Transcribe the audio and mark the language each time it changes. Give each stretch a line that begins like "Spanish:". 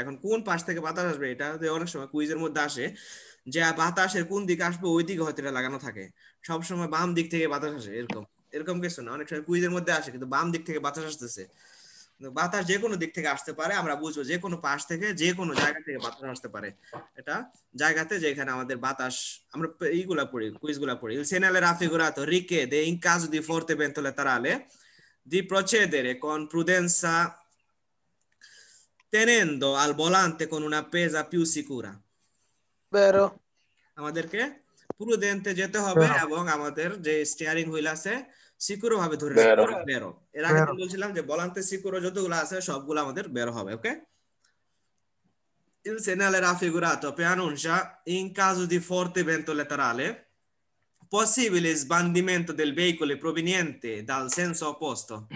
Bangla: এখন কোন পাশ থেকে বাতাস আসবে এটা অনেক সময় কুইজের মধ্যে আসে, যে বাতাসের কোন দিকে আসবে ওই দিকে হয়তো এটা লাগানো থাকে। সবসময় বাম দিক থেকে বাতাস আসে এরকম এরকম কিছু না, অনেক সময় কুইজের মধ্যে আসে কিন্তু বাম দিক থেকে বাতাস আসতেছে। বাতাস যে কোনো দিক থেকে আসতে পারে, আমরা বুঝবো যে কোনো পাশ থেকে যে কোনো জায়গা থেকে বাতাস আসতে পারে। এটা জায়গাতে যেখানে আমাদের বাতাস, আমরা এইগুলা পড়ি, কুইজগুলা পড়ি।
Italian: Il segnale raffigurato richiede in caso di forte vento laterale di procedere con prudenza tenendo al volante con una pesa più sicura। Vero.
Bangla: আমাদেরকে প্রুডেন্টে যেতে হবে
Italian: Vero.
Bangla: এবং আমাদের যে স্টিয়ারিং হুইল আছে সিকিউর ভাবে ধরে রাখতে
Italian: Vero.
Bangla: হবে। বেরো, এর আগে
Italian: Vero.
Bangla: বলছিলাম যে ভলান্তে সিকিউর যতগুলো আছে সবগুলো আমাদের বের হবে।
Italian: ওকে, il segnale raffigurato preannuncia in caso di forte vento laterale possibile sbandimento del veicolo proveniente dal senso opposto।